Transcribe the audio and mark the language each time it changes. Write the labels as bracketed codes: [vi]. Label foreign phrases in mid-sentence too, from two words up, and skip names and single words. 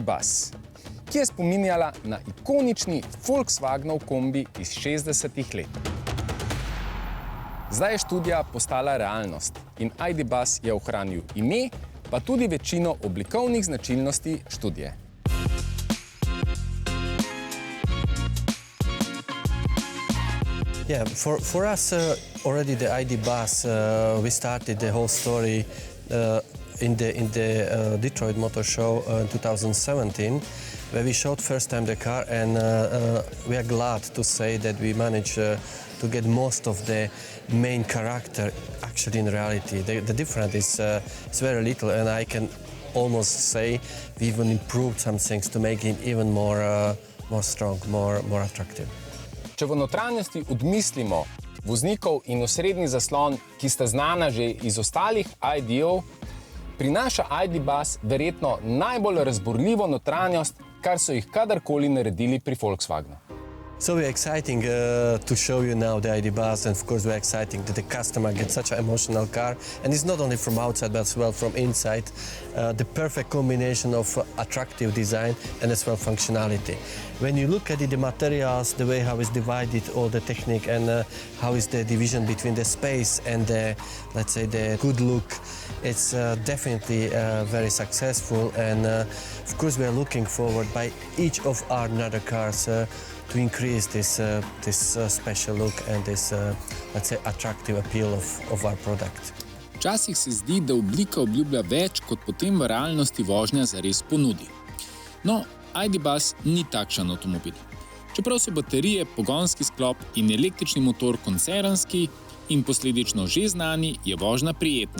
[sl] Buzz, ki je spominjala na ikonični Volkswagenov kombi iz 60-ih let. Zdaj je študija postala realnost in ID. Buzz je ohranil ime, pa tudi večino oblikovnih značilnosti študije. [en] Yeah, for us, already the ID. Buzz, we started the whole story in the Detroit Motor Show in 2017, where we showed first time the car, and we are glad to say that we managed to get most of the main character actually in reality. The difference is very little, and I can almost say we even improved some things to make it even more strong, more attractive. [sl] Če v notranjosti odmislimo voznikov in osrednji zaslon, ki sta znana že iz ostalih ID-ov, prinaša ID. Buzz verjetno najbolj razburljivo notranjost, kar so jih kadarkoli naredili pri Volkswagenu. [en] So we're exciting to show you now the ID. Buzz, and of course we're exciting that the customer gets such an emotional car, and it's not only from outside but as well from inside. The perfect combination of attractive design and as well functionality. When you look at the materials, the way how it's divided, all the technique, and how is the division between the space and the, let's say, the good look, it's definitely very successful, and of course we are looking forward by each of our other cars to increase this special look and this, let's say, attractive appeal of our product. [sl] Včasih se zdi, da oblika obljublja več, kot potem v realnosti vožnja zares ponudi. No, ID. Buzz ni takšen avtomobil. Čeprav so baterije, pogonski sklop in električni motor koncernski in posledično že znani, je vožnja prijetna.